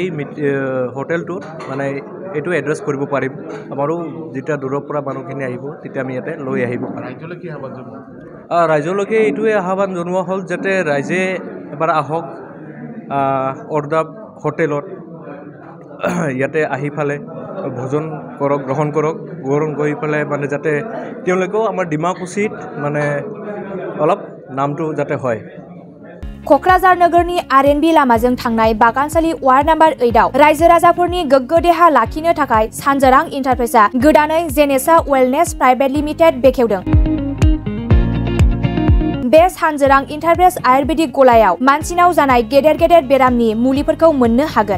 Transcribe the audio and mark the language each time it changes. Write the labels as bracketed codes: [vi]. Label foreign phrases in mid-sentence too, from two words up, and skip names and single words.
[as] হোটেলটোত মানে এইটো এড্ৰেছ কৰিব পাৰিম আমাৰো যেতিয়া দূৰৰ পৰা মানুহখিনি আহিব তেতিয়া আমি ইয়াতে লৈ আহিব পাৰিম ৰাইজলৈকে এইটোৱে আহ্বান জনোৱা হ'ল যাতে ৰাইজে এবাৰ আহক অৰ্ডাব হোটেলত ইয়াতে আহি ফালে ভোজন কৰক গ্ৰহণ কৰি পেলাই মানে যাতে তেওঁলোকেও আমাৰ ডিমাকুছিত মানে অলপ নামটো যাতে হয় [brx] क'क्राझार नोगोरनि RNB लामाजों थांनाय बागानसालि वार्ड नम्बर 8 आव रायजो राजाफोरनि गोग्गो देहा लाखिनो थाखाय सानजारां इन्टारप्राइजआ गोदानै जेनेसा वेलनेस प्राइभेट लिमिटेड बेखेवदों। बे सानजारां इन्टारप्राइज आयुर्वेदिक गलायाव मानसिनाव जानाय गेदेर गेदेर बेरामनि मुलिफोरखौ मोननो हागोन।